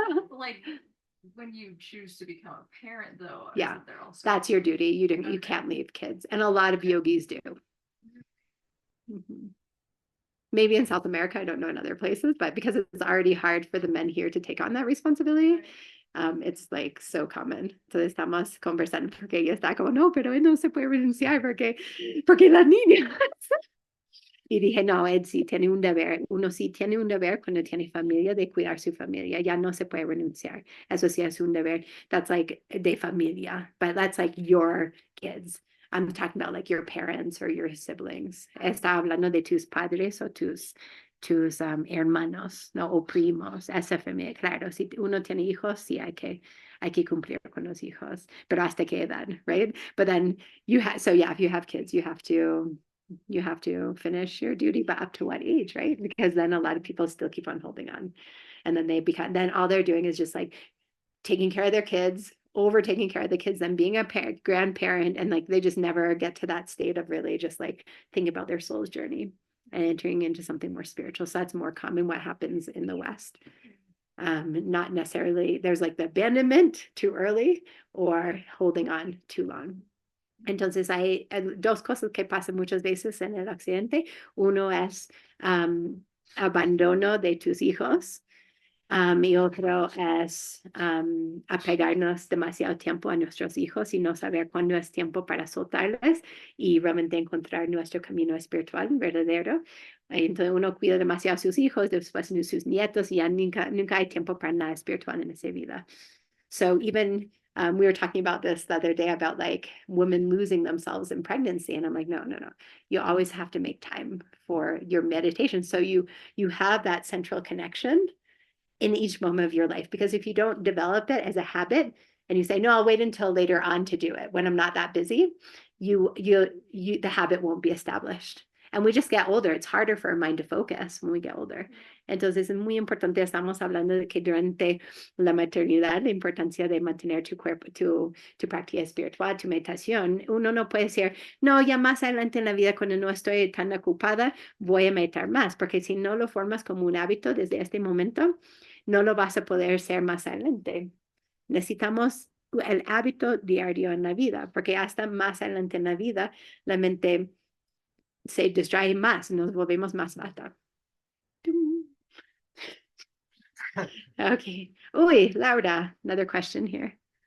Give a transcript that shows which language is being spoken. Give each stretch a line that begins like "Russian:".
English: Like when you choose to become a parent though, Yeah, isn't there also that's your duty. You can't leave kids. And a lot of yogis do. Mhm. Maybe in South America, I don't know in other places, but because it's already hard for the men here to take on that responsibility, it's like so common.
Spanish: Entonces estamos conversando porque ella está como, no, pero él no se puede renunciar porque las niñas. Y dije, no, él sí tiene un deber. Uno sí tiene un deber cuando tiene familia de cuidar su familia. Ya no se puede renunciar. Eso sí es un deber.
English: That's like
Spanish: de familia,
English: but that's like your kids. I'm talking about like your parents or your siblings.
Spanish: Está hablando de tus padres o tus hermanos, ¿no? O primos. Esa familia, claro. Si uno tiene hijos, sí hay que cumplir con los hijos. Pero hasta qué edad, right?
English: But then so yeah, if you have kids, you have to finish your duty, but up to what age, right? Because then a lot of people still keep on holding on. And then then all they're doing is just like taking care of their kids, over taking care of the kids, then being a parent, grandparent, and like they just never get to that state of really just like thinking about their soul's journey and entering into something more spiritual. So that's more common what happens in the West. Not necessarily, there's like the abandonment too early or holding on too long.
Spanish: Entonces hay dos cosas que pasan muchas veces en el occidente. Uno es abandono de tus hijos. Y otro es apegarnos demasiado tiempo a nuestros hijos y no saber cuándo es tiempo para soltarles y realmente encontrar nuestro camino espiritual verdadero. Entonces uno cuida demasiado a sus hijos, después a sus nietos y ya nunca hay tiempo para nada espiritual en esa vida. So even we were talking about this the other day about like women losing themselves in pregnancy. And I'm like, no. You always have to make time for your meditation. So you have that central connection in each moment of your life. Because if you don't develop it as a habit and you say, no, I'll wait until later on to do it when I'm not that busy, the habit won't be established. And we just get older. It's harder for our mind to focus when we get older. Entonces es muy importante, estamos hablando de que durante la maternidad, la importancia de mantener tu cuerpo, tu práctica espiritual, tu meditación. Uno no puede decir, no, ya más adelante en la vida cuando no estoy tan ocupada, voy a meditar más, porque si no lo formas como un hábito desde este momento, no lo vas a poder hacer más adelante. Necesitamos el hábito diario en la vida, porque hasta más adelante en la vida, la mente se distrae más, nos volvemos más bata.
English: Okay. Uy, Laura, another question here.